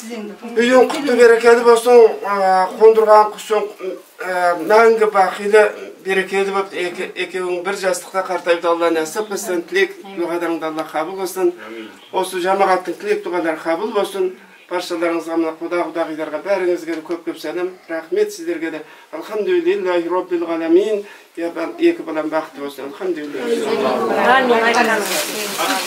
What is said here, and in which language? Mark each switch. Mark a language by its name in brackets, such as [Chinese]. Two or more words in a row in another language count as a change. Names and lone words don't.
[Kazakh] Үйің құтты берекелі болсын, қондырған құсын мәңгі бақилы берекелі болып екеуің бір жастықта қартаюды Алла нәсіп қылсын. Тілек дұғаларыңды Алла қабыл қылсын. Осы жамағаттың тілек дұғалары қабыл болсын. Баршаларыңызға мына құдағидарға бәріңізге де көп сәлем. Рахмет сіздерге де. [Arabic] الحمد لله رب العالمين. [Kazakh] Екі балам бақытты болсын. Алхамдулилlah.